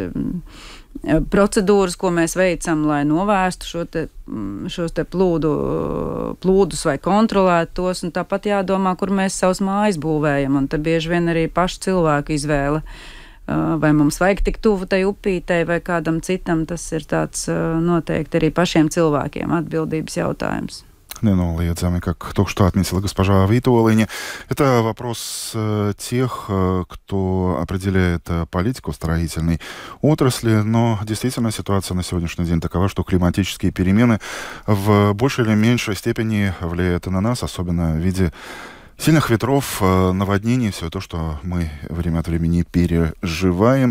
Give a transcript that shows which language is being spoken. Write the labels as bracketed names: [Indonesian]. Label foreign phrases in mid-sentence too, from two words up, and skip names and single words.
[Latvian] procedūras, ko mēs veicam, lai novērstu šos te plūdus vai kontrolētu tos, un tāpat jādomā, kur mēs savus mājas būvējam, un te bieži vien arī pašu cilvēku izvēle, vai mums vajag tik tuvu tai upītei vai kādam citam, tas ir tāds noteikti arī pašiem cilvēkiem atbildības jautājums. [Russian] Неуловимыми, как только что отметила госпожа Витолине. Это вопрос тех, кто определяет политику строительной отрасли, но действительно ситуация на сегодняшний день такова, что климатические перемены в большей или меньшей степени влияют и на нас, особенно в виде сильных ветров, наводнений, все то, что мы время от времени переживаем.